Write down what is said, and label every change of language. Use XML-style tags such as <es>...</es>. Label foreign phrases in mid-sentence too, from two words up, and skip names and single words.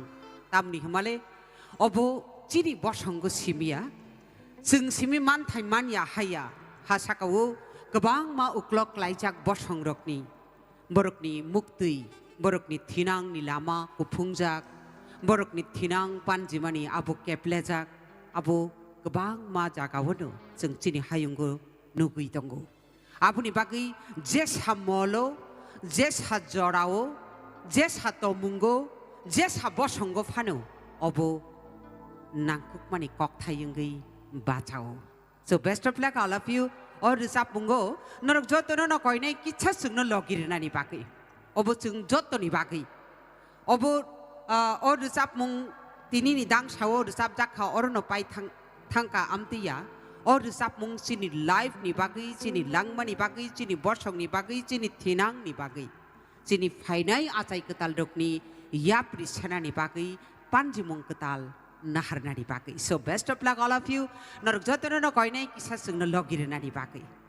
<trp>Tamni hamale, obo cini bosonggo simia, sing simi mantai mania haya, hasakawu, kebang ma uklok laijak bosong rokni, borokni mukti, borokni tinang ni lama kupungjak, borokni tinang panjimani abu keplejak, abu kebang ma jagawono, sing cini hayunggo. Nugui tonggo. Apuni bagi jes ha molo, jes ha jorao, jes ha tomungo, jes ha bosongo fano. Obo nangkuk mani kok thayungi bachao.</trp> <en>So best of luck all of you.</en> <trp>Or sapungo, norok joto no koi nai kicha sungno logir nani bagi. Obo sung joto ni bagi. Obo or sapung tini ni dang shao or sapjak ha or no pai thangka amtiya. Or sapung sini live ni bagi, sini langma ni bagi, sini bosong ni bagi, sini tinang ni bagi, sini fainai acai ketal dok ni yapri sana ni bagi, panjimong ketal nahar na ni bagi.</trp> <en>So best of luck all of you.</en> <trp>Norok jotono no koi nai kisah sung no logir na ni bagi.</trp>